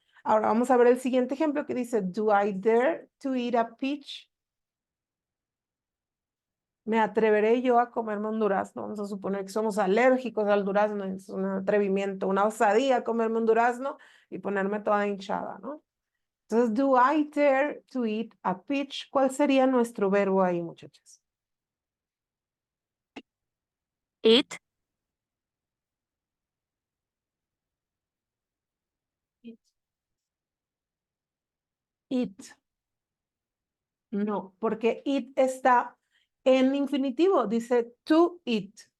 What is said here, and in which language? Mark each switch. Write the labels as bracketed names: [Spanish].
[Spanish] Ahora vamos a ver el siguiente ejemplo que dice, [English] do I dare to eat a peach? [Spanish] ¿Me atreveré yo a comerme un durazno? Vamos a suponer que somos alérgicos al durazno, es un atrevimiento, una osadía comerme un durazno y ponerme toda hinchada, ¿no? Entonces, [English] do I dare to eat a peach? [Spanish] ¿Cuál sería nuestro verbo ahí, muchachos? [English] Eat. [Spanish] Eat. No, porque eat está en infinitivo, dice to eat.